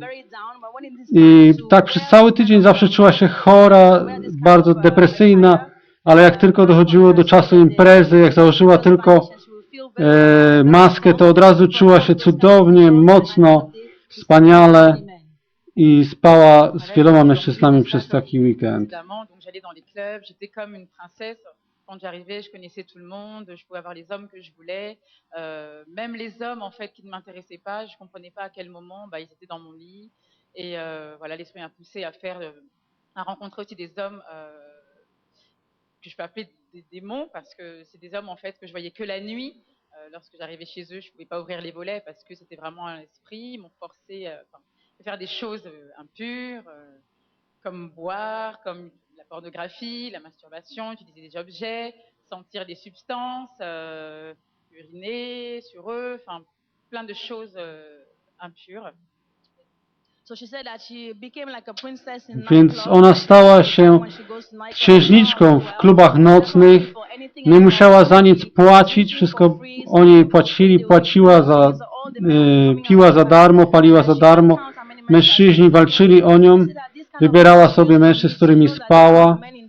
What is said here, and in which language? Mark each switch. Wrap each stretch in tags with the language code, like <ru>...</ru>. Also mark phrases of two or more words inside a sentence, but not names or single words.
<pl>I tak przez cały tydzień zawsze czuła się chora, bardzo depresyjna, ale jak tylko dochodziło do czasu imprezy, jak założyła tylko maskę, to od razu czuła się cudownie, mocno, wspaniale i spała z wieloma mężczyznami przez taki weekend.</pl> <fr>Quand j'arrivais, je connaissais tout le monde, je pouvais avoir les hommes que je voulais, même les hommes en fait qui ne m'intéressaient pas, je comprenais pas à quel moment ils étaient dans mon lit et voilà, l'esprit m'a poussé à à rencontrer aussi des hommes que je peux appeler des démons parce que c'est des hommes en fait que je voyais que la nuit. Lorsque j'arrivais chez eux, je pouvais pas ouvrir les volets parce que c'était vraiment un esprit, ils m'ont forcé à faire des choses impures, comme boire, comme la pornographie, la masturbation, utiliser des objets, sentir des substances, uriner sur eux, enfin plein de choses impures.</fr> <pl>Więc ona stała się księżniczką w klubach nocnych, nie musiała za nic płacić, wszystko oni jej płacili, piła za darmo, paliła za darmo, mężczyźni walczyli o nią, wybierała sobie mężczyzn, z którymi spała,</pl>